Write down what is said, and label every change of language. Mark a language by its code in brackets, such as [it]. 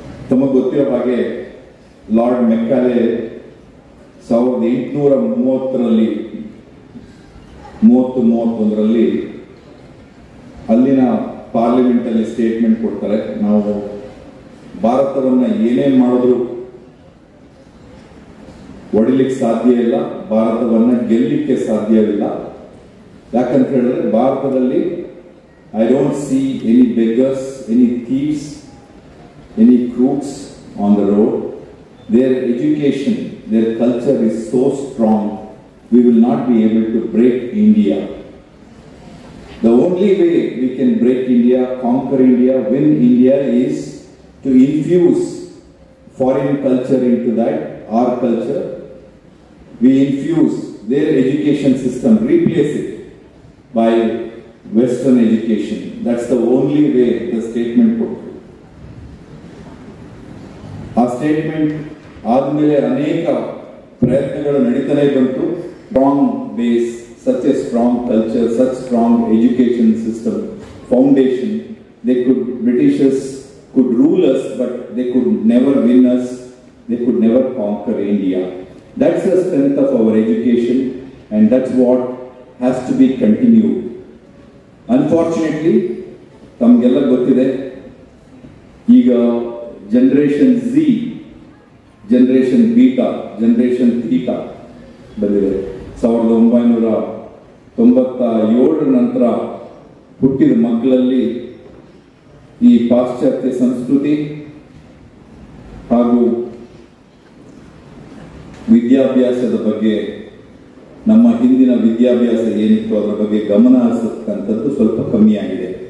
[kn] ತಮಗೆ ಗೊತ್ತಿರೋ ಹಾಗೆ ಲಾರ್ಡ್ ಮೆಕ್ಕಾಲೆ 1830-31ರಲ್ಲಿ ಅಲ್ಲಿನ ಪಾರ್ಲಿಮೆಂಟ್ ಅಲ್ಲಿ ಸ್ಟೇಟ್ಮೆಂಟ್ ಕೊಡ್ತಾರೆ, ನಾವು ಭಾರತವನ್ನ ಏನೇನ್ ಮಾಡಿದ್ರು ಹೊಡಿಲಿಕ್ಕೆ ಸಾಧ್ಯ ಇಲ್ಲ, ಭಾರತವನ್ನ ಗೆಲ್ಲಿಕ್ಕೆ ಸಾಧ್ಯವಿಲ್ಲ. ಯಾಕಂತ ಹೇಳಿದ್ರೆ ಭಾರತದಲ್ಲಿ [en] I don't see any beggars, any thieves, any crooks on the road. Their education, their culture is so strong, we will not be able to break India. The only way we can break India, conquer India, win India is to infuse foreign culture into that, our culture. We infuse their education system, replace it by Western education. That's the only way the statement put. [kn] ಆ statement ಆದ್ಮೇಲೆ ಅನೇಕ ಪ್ರಯತ್ನಗಳು ನಡೀತಾನೆ ಬಂತು. [en] Strong base, such a strong culture, such strong education system, foundation. Britishers could rule us, but they could never win us. They could never conquer India. That's the strength of our education, and that's what has to be continued. [kn] Unfortunately, ತಮಗೆಲ್ಲ ಗೊತ್ತಿದೆ, ಈಗ generation Z, generation beta, generation theta ಬಂದಿದೆ. 1997 ನಂತರ ಹುಟ್ಟಿದ ಮಕ್ಕಳಲ್ಲಿ ಈ ಪಾಶ್ಚಾತ್ಯ ಸಂಸ್ಕೃತಿ ಹಾಗೂ ವಿದ್ಯಾಭ್ಯಾಸದ ಬಗ್ಗೆ, ನಮ್ಮ ಹಿಂದಿನ ವಿದ್ಯಾಭ್ಯಾಸ ಏನಿತ್ತು ಅದರ ಬಗ್ಗೆ ಗಮನ ಹರಿಸತಕ್ಕಂಥದ್ದು ಸ್ವಲ್ಪ ಕಮ್ಮಿಯಾಗಿದೆ.